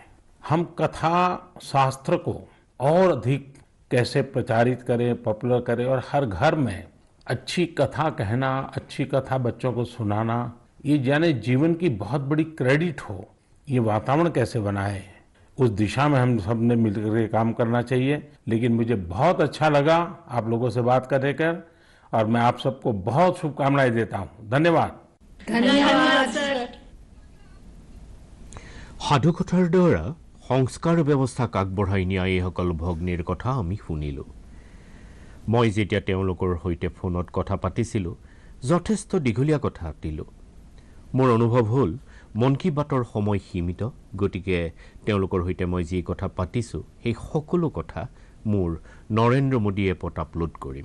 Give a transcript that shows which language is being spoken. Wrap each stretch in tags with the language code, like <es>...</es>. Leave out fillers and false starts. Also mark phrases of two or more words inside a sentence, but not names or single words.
<hi>हम कथा शास्त्र को और अधिक कैसे प्रचारित करें, पॉपुलर करें और हर घर में अच्छी कथा कहना, अच्छी कथा बच्चों को सुनाना, ये जाने जीवन की बहुत बड़ी क्रेडिट हो। ये वातावरण कैसे बनाए, उस दिशा में हम सब ने मिलकर काम करना चाहिए। लेकिन मुझे बहुत अच्छा लगा आप लोगों से बात करने कर और मैं आप सबको बहुत शुभकामनाएं देता हूं। धन्यवाद। धन्यवाद सर।</hi> <as>সাধুকথাৰ দ্বাৰা সংস্কাৰ ব্যৱস্থাক আগবঢ়াই নিয়া এইসকল ভগ্নীৰ কথা আমি শুনিলোঁ। মই যেতিয়া তেওঁলোকৰ সৈতে ফোনত কথা পাতিছিলোঁ, যথেষ্ট দীঘলীয়া কথা পাতিলোঁ। মোৰ অনুভৱ হ'ল মন কী বাতৰ সময় সীমিত, গতিকে তেওঁলোকৰ সৈতে মই যি কথা পাতিছোঁ সেই সকলো কথা মোৰ নৰেন্দ্ৰ মোদী এপত আপলোড কৰিম।</as>